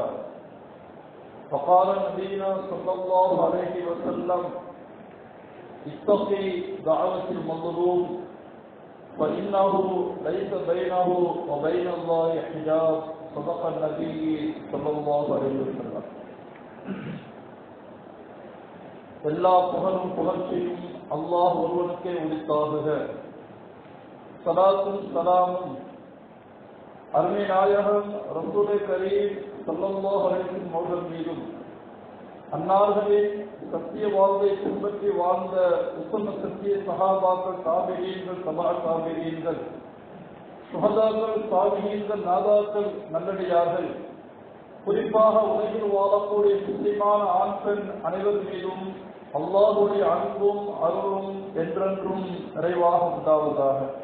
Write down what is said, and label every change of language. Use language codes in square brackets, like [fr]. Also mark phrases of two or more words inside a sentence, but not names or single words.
[ar] فقال نبينا صلى الله عليه وسلم: اتقي دعوة المظلوم فإنه ليس بينه وبين الله حجاب. صدق النبي صلى الله عليه وسلم. [ta] எல்லா புகழும் புகழ்ச்சியும் அல்லாஹ் ஒருவனுக்கே உரித்தாகுக. ஸலாத்தும் ஸலாமும் அருமை நாயகம் [ar] رسول كريم صلى الله عليه وسلم [ta] அவர்கள் மீதும், அன்னார்களின் சத்திய வாழ்வை பின்பற்றி வாழ்ந்த உத்தம சத்திய சஹாபாக்கள், தாபிஈன்கள், தபா தாபிஈன்கள், சுஹதாக்கள், சாலிஹீன்கள், நாதாக்கள், நல்லடியார்கள், குறிப்பாக உலகில் வாழக்கூடிய முஸ்லிமான ஆண் பெண் அனைவர் மீதும் அல்லாஹ்வுடைய அன்பும் அருளும் என்றென்றும் நிறைவாக உண்டாவதாக.